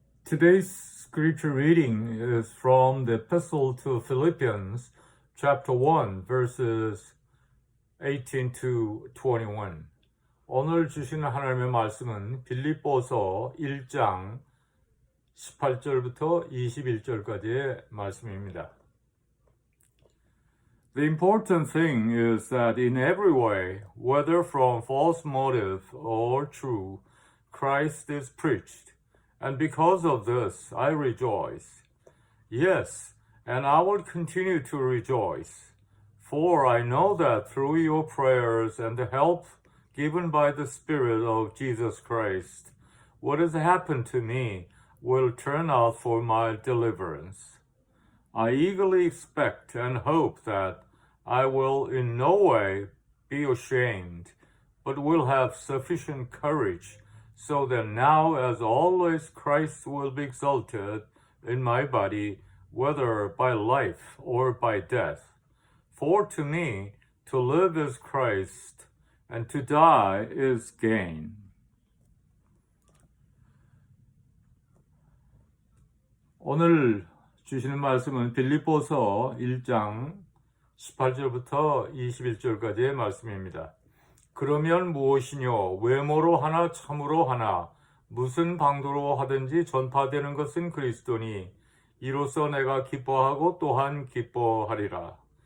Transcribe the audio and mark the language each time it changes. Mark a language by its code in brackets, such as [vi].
[en] Today's scripture reading is from the Epistle to Philippians, chapter 1, verses 18 to 21. [ko] 오늘 주시는 하나님의 말씀은 빌립보서 1장 18절부터 21절까지의 말씀입니다. [en] The important thing is that in every way, whether from false motive or true, Christ is preached. And because of this, I rejoice. Yes, and I will continue to rejoice. For I know that through your prayers and the help given by the Spirit of Jesus Christ, what has happened to me will turn out for my deliverance. I eagerly expect and hope that I will in no way be ashamed, but will have sufficient courage, so that now as always Christ will be exalted in my body, whether by life or by death. For to me, to live is Christ, and to die is gain. [ko] 오늘 주시는 말씀은 빌립보서 1장 18절부터 21절까지의 말씀입니다. 그러면 무엇이뇨? 외모로 하나 참으로 하나 무슨 방도로 하든지 전파되는 것은 그리스도니 이로써 내가 기뻐하고 또한 기뻐하리라.